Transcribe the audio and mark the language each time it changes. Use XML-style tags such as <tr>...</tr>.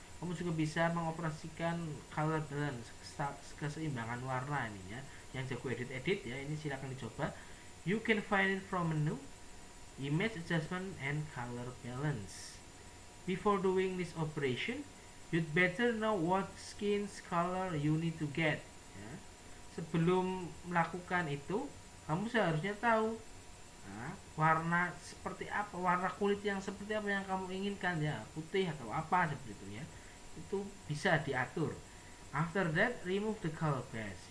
<id>Kamu juga bisa mengoperasikan color balance, keseimbangan warna ini ya. Yang jago edit ya, ini silakan dicoba.</id> <en>You can find it from menu image adjustment and color balance. Before doing this operation, You'd better know what skin's color you need to get. Ya.</en> <id>Sebelum melakukan itu, kamu seharusnya tahu warna seperti apa, warna kulit yang seperti apa yang kamu inginkan, ya putih atau apa seperti itu ya. Itu bisa diatur.</id> <en>After that, remove the color cache.</en>